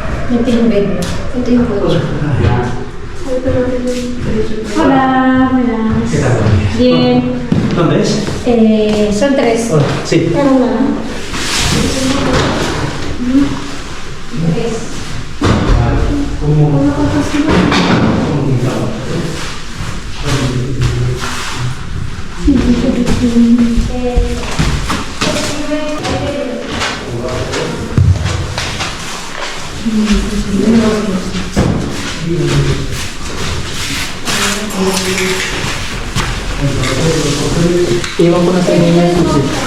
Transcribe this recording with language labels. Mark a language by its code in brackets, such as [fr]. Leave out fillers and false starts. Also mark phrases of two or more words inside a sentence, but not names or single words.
[tl] Ito yung bed. Ito yung coach. [es] Hola, buenas. Bien. ¿Dónde es? Son 3. Sí. [tl] Ano na? Iwan ko na sa inyo yung susi.